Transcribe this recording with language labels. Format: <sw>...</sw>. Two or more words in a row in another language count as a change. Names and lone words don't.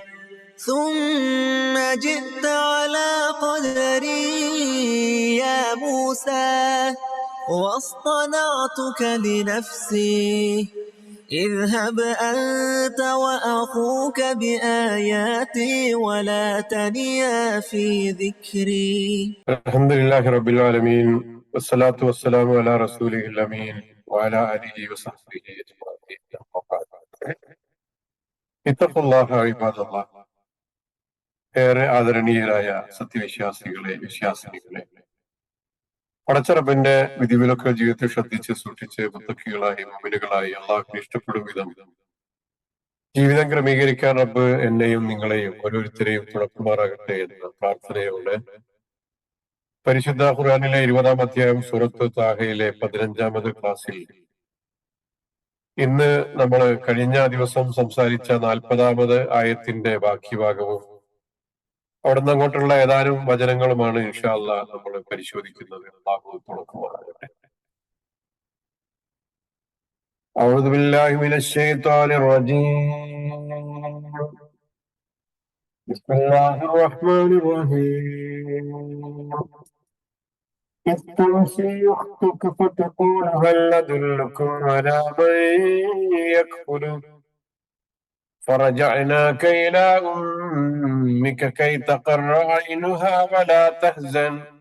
<ar>ثم جئت على قدري يا موسى واصطنعتك لنفسي اذهب أنت وأخوك بآياتي ولا تنيا في ذكري. الحمد لله رب العالمين والصلاة والسلام على رسوله الأمين وعلى آله وصحبه أجمعين. اتقوا الله عباد الله.</ar> <ml>ഏറെ ആദരണീയരായ സത്യവിശ്വാസികളെ, വിശ്വാസിനികളെ, പടച്ചറബിന്റെ വിധിവിലൊക്കെ ജീവിതത്തിൽ ശ്രദ്ധിച്ച് സൂക്ഷിച്ച് മുത്തക്കികളായി മുഅ്മിനുകളായി അള്ളാഹുവിന് ഇഷ്ടപ്പെടും വിധം ജീവിതം ക്രമീകരിക്കാൻ റബ്ബ് എന്നെയും നിങ്ങളെയും ഓരോരുത്തരെയും തുണക്കുമാറാകട്ടെ എന്ന പ്രാർത്ഥനയോടെ പരിശുദ്ധ ഖുർആനിലെ 20-ാം അധ്യായം സൂറത്ത് താഹയിലെ 15-ാമത് ക്ലാസ്സിൽ ഇന്ന് നമ്മൾ കഴിഞ്ഞ ദിവസം സംസാരിച്ച 40-ാമത് ആയത്തിന്റെ ബാക്കി ഭാഗവും അവിടുന്ന് അങ്ങോട്ടുള്ള ഏതാനും വചനങ്ങളുമാണ്</ml> <ar>إن شاء الله</ar> <ml>നമ്മൾ പരിശോധിക്കുന്നത്. അല്ലാഹു തുണക്കുമാറാകട്ടെ.</ml> <ar>أعوذ بالله من الشيطان الرجيم. بسم الله الرحمن الرحيم. إذ تمشي أختك فتقول هل أدلكم على من يكفله فرجعناك إلى أمك كي تقر عينها ولا تحزن</ar>